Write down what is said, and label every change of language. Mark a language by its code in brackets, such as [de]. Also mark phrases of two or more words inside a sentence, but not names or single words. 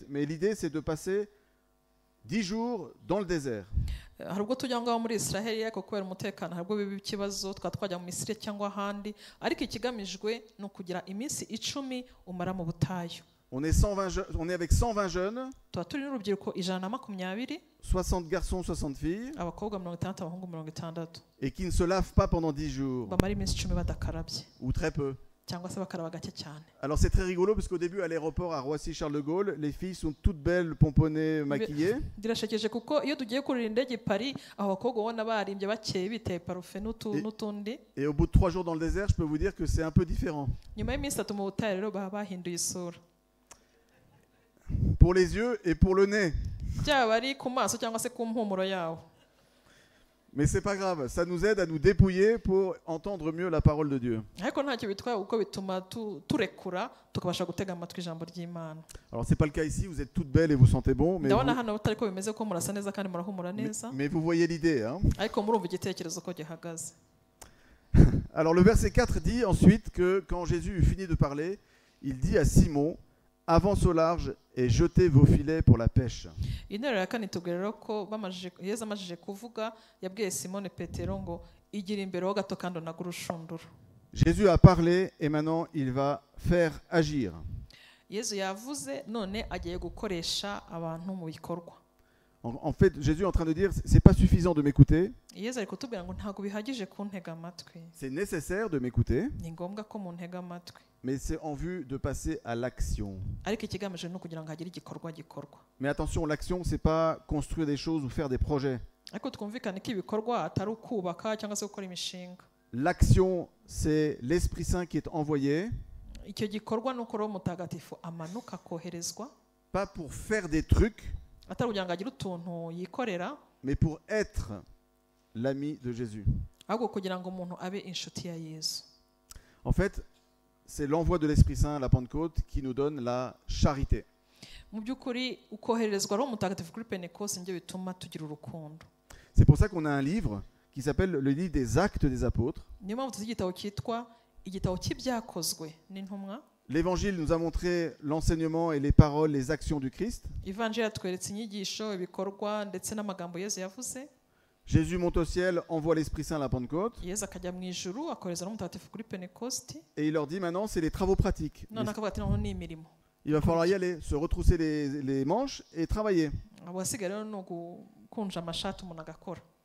[fr] Mais l'idée c'est de passer 10 jours dans le désert. [rw] Hari ubwo tujya ngaho muri Israel ariko kubera umutekano hari ubwo biba ikibazo twajya mu Misiri cyangwa ahandi, ariko ikigamijwe ni ukugira iminsi 10 umara mu butayu. [fr] On est avec 120 jeunes, [rw] tuba turi n'urubyiruko 120, [fr] 60 garçons, 60 filles, [rw] abakobwa 60, abahungu 60, [fr] et qui ne se lavent pas pendant 10 jours, [rw] bamara iminsi 10 badakarabye [fr] ou très peu. [rw] cyangwa se bakaraba gake cyane. [fr] Alors c'est très rigolo parce qu'au début à l'aéroport à Roissy-Charles de Gaulle, les filles sont toutes belles, pomponnées, maquillées. [rw] Birashekeje kuko iyo tugiye kurira indege Paris aho bakobwa ubona barimbye bakeye biteye parufe n'utundi. [fr] Et au bout de 3 jours dans le désert, je peux vous dire que c'est un peu différent. [rw] Nyuma y'iminsi 3 mu butayu rero baba bahinduye isura. [fr] Pour les yeux et pour le nez. [rw] Byaba ari ku maso cyangwa se ku mpumuro yawo. [fr] Mais c'est pas grave, ça nous aide à nous dépouiller pour entendre mieux la parole de Dieu. [rw] Ariko ntacyo bitwaye uko bituma turekura tukabasha gutega amatwi ijambo ry'Imana. [fr] Alors c'est pas le cas ici, vous êtes toutes belles et vous sentez bon, [rw] ndabona hano utari ko bimeze ko murasa neza kandi murahumura neza. [fr] Mais vous voyez l'idée, hein. [rw] Ariko murumva igitekerezo ko gihagaze. [fr] Alors le verset 4 dit ensuite que quand Jésus eut fini de parler, il dit à Simon: avance au large et jetez vos filets pour la pêche. [rw] Interuro ya kane tubwira ko Yesu amajije kuvuga yabwiye Simone Petero ngo igira imbere ho gato kandi unagura urushundura. [fr] Jésus a parlé et maintenant il va faire agir. [rw] yezu yavuze none agiye gukoresha abantu mu bikorwa. [fr] En fait, Jésus est en train de dire, c'est pas suffisant de m'écouter, [rw] yezu ari kutubwira ngo ntabwo bihagije kuntega amatwi, [fr] c'est nécessaire de m'écouter, [rw] ni ngombwa ko muntega amatwi, [fr] mais c'est en vue de passer à l'action. [rw] ariko ikigamije ni ukugira ngo hagire igikorwa gikorwa. [fr] Mais attention, l'action, c'est pas construire des choses ou faire des projets. [rw] ariko twumvikane ko ibikorwa atari ukubaka cyangwa se gukora imishinga. [fr] L'action, c'est l'Esprit Saint qui est envoyé, [rw] icyo gikorwa ni uko roho mutagatifu amanuka akoherezwa, [fr] pas pour faire des trucs, [rw] atari kugira ngo agire utuntu yikorera, [fr] mais pour être l'ami de Jésus. [rw] ahubwo kugira ngo umuntu abe inshuti ya yezu. [fr] En fait, c'est l'envoi de l'Esprit Saint à la Pentecôte qui nous donne la charité. [rw] mu by'ukuri ukohererezwa roho mutagatifu kuri pentekoste nibyo bituma tugira urukundo. [fr] C'est pour ça qu'on a un livre qui s'appelle le livre des Actes des Apôtres. [rw] niyo mpamvu tuzi igitabo cyitwa igitabo cy'ibyakozwe n'intumwa. [fr] L'Évangile nous a montré l'enseignement et les paroles, les actions du Christ. [rw] ivanjiri yatweretse inyigisho, ibikorwa ndetse n'amagambo yezu yavuze. [fr] Jésus monte au ciel, envoie l'Esprit Saint à la Pentecôte, [rw] yezu akajya mu ijuru akohereza roho mutagatifu kuri pentekoste, [fr] et il leur dit maintenant, c'est les travaux pratiques. [rw] none akavuga ati noneho ni imirimo. [fr] Il va falloir y aller, se retrousser les manches et travailler. [rw] abasigaye rero ni ugukunja amashati umuntu agakora.